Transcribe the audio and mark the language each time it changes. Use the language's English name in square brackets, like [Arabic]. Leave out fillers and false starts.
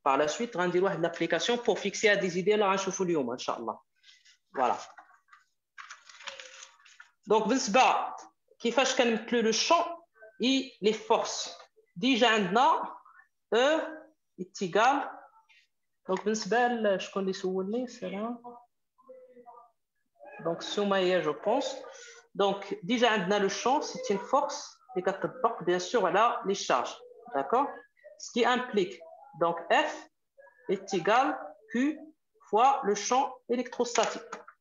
[French] Par la suite, [Arabic] Randiro [French] l'application pour fixer des idées là, Inch'Allah. Voilà. Donc, [Arabic] بالنسبة كيفاش كنمثلوا [French] le champ et les forces. Déjà, [Arabic] عندنا [French] E est égal. [Arabic] Donc, بالنسبة لشكون اللي سولني سلام. [French] Donc, Soumaïa, je pense. Donc, déjà, on a le champ, c'est une force. Et bien sûr, elle a les charges. D'accord? Ce qui implique, donc, F est égal Q fois le champ électrostatique.